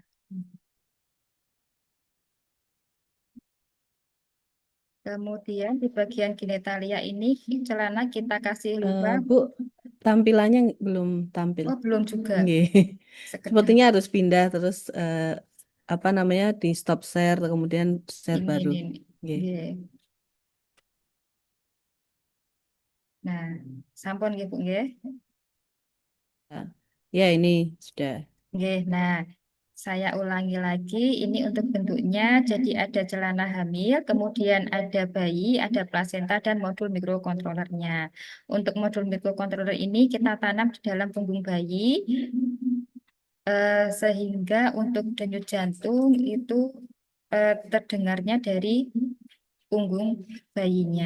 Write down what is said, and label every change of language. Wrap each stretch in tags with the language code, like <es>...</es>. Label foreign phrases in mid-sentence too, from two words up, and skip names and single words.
<id>Kemudian di bagian genitalia ini celana kita kasih lubang. Bu, tampilannya belum tampil. Oh, belum juga. Nggih. Sekedar Sepertinya harus pindah terus apa namanya di stop share kemudian share baru. ini. Nggih. Nggih.</id> <ban>Nah, sampun nggih Bu nggih.</ban> <id>Ya, ini sudah. Nggih. Nah, saya ulangi lagi, ini untuk bentuknya. Jadi ada celana hamil, kemudian ada bayi, ada plasenta, dan modul mikrokontrolernya. Untuk modul mikrokontroler ini kita tanam di dalam punggung bayi, sehingga untuk denyut jantung itu terdengarnya dari punggung bayinya.</id>